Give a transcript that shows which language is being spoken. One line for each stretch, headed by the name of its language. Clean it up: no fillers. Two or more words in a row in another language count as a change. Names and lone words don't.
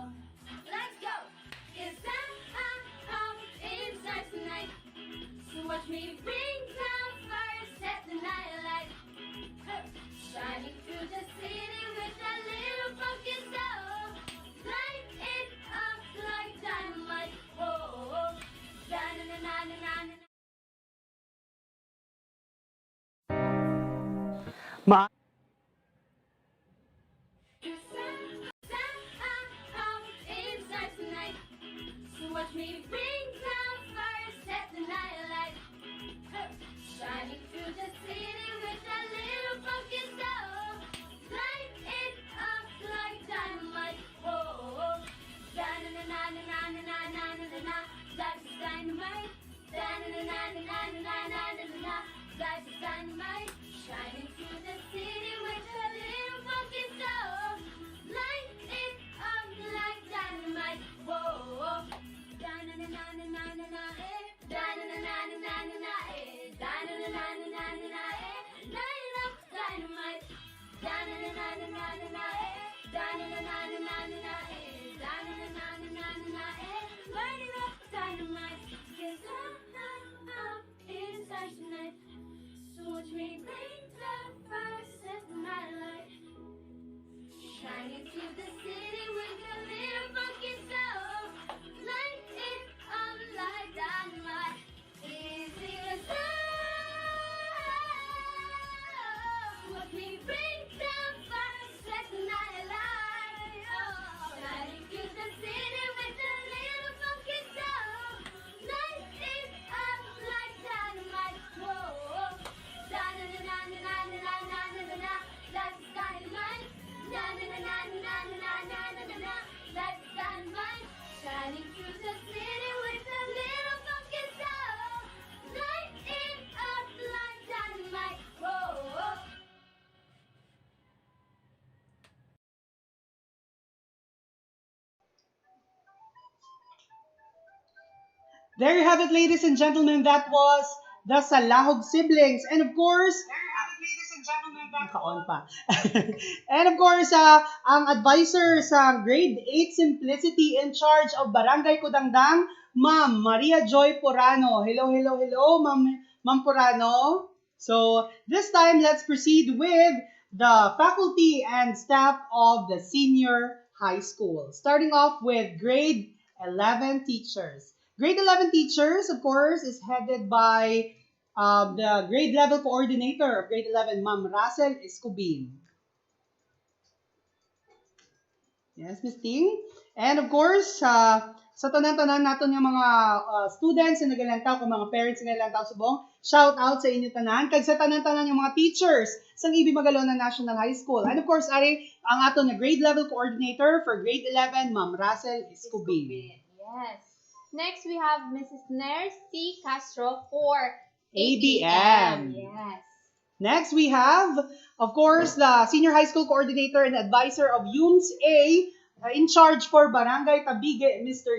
English: Let's go, 'cause I'm inside tonight. So watch me bring down fire, set the night alight. Shining through the city with a little funky soul. Light it up like dynamite. Whoa, da-na-na-na-na-na-na. Ma Inside tonight. So watch me bring down fire, set the night alight. Shining through the city with a little funky soul. Light it up like dynamite. Whoa, da-na-na-na-na-na-na-na-na-na-na. Life is dynamite. Da-na-na-na-na-na-na-na-na-na. Life is dynamite. Shining through the city with a little funky soul. Light it up like dynamite. Whoa, da-na-na-na-na-na-na-na, eh. Da-na-na-na-na-na-na, eh. Da-na-na-na-na-na-na, eh. Light it up dynamite. Da-na-na-na-na-na-na, eh. Da-na-na-na-na-na-na, eh. Da-na-na-na-na-na-na, eh. Light it up dynamite. 'Cause I'm inside tonight. So watch me bring the fire, set the night light. Shining through the city with a little funky soul. Light it up like dynamite. Easy as that. Watch me bring down fire, set the night alight. Oh, shining through the city with a little funky soul. Light it up like dynamite. Whoa, da-na-na-na-na-na-na-na-na-na-na. That's dynamite. Na-na-na-na-na-na-na-na-na-na. That's dynamite. Shining through the city with a little funky soul. Light it up like dynamite. Whoa. There you have it, ladies and gentlemen. That was the Salahog siblings. And of course,
Hiligaynon: naka-on pa.
English: And of course, ang advisor sa grade 8 Simplicity in charge of Barangay Kudangdang, Ma'am Maria Joy Porano. Hello, hello, hello, Ma'am Porano. So this time, let's proceed with the faculty and staff of the senior high school. Starting off with grade 11 teachers. Grade 11 teachers, of course, is headed by the grade level coordinator of grade 11, Ma'am Russell Escobin. Yes, Miss Ting. And of course,
Hiligaynon: sa tanan-tanan naton nga mga students na nagalantaw, kung mga parents na nagalantaw subong,
English: shout out
Hiligaynon: sa inyo tanan, kag sa tanan-tanan yung mga teachers sa EB Magalona National High School.
English: And of course,
Hiligaynon: ari ang aton na
English: grade level coordinator for grade 11,
Hiligaynon: Ma'am Russell Escobin.
English: Yes. Next, we have Mrs. Nair C. Castro for ABM. Yes. Next, we have, of course, the Senior High School Coordinator and Advisor of UMS A, in charge for Barangay Tabige, Mr.